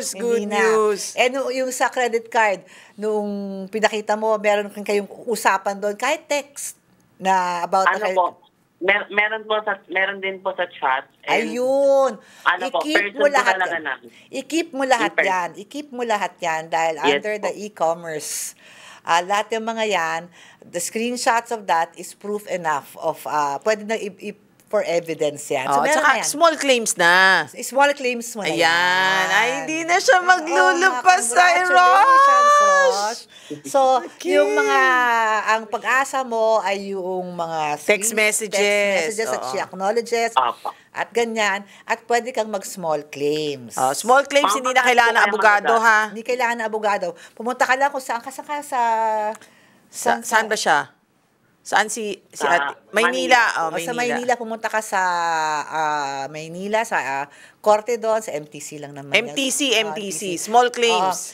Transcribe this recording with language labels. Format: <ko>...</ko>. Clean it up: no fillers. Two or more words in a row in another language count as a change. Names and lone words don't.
<tl>Hindi</tl> <en>Good</en> <tl>na.</tl> <en>news.</en> <tl>Yung sa credit card, nung pinakita mo, meron kayong usapan doon, kahit text na about Ano po? Meron din po sa chat. And Ayun. Ano po, I-keep</tl> <en>person</en> <tl>mo po lahat talaga yan. namin. I-keep mo lahat</tl> <en>In-person.</en> <tl>yan. I-keep mo lahat yan dahil</tl> <en>Yes under</en> <tl>po.</tl> <en>the</en> <tl>e-commerce, lahat yung mga yan,</tl> <en>the screenshots of that is proof enough of,</en> <tl>pwede na for evidence yan. Oh, meron tsaka na yan.</tl> <en>small claims</en> <tl>na.</tl> <en>Small claims</en> <tl>mo na Ayan. yan. Ay, hindi na siya maglulupasay,</tl> <en>Congratulations, Rosh. Rosh.</en> <tl>So, yung mga, ang pag-asa mo ay yung mga</tl> <en>Text messages. that</en> <tl>Oo.</tl> <en>she acknowledges.</en> <tl>Apa. At ganyan. At pwede kang mag-</tl> <en>small claims. Oh, small claims,</en> <tl>hindi na kailangan ng abogado, ha? Hindi kailangan ng abogado. Pumunta ka lang kung saan ka Saan ba siya? Saan si Sa Ate? Maynila. Oh, Sa Maynila, pumunta ka sa Maynila, sa korte doon, sa MTC lang naman. yan.</tl> <en>MTC, small claims.</en>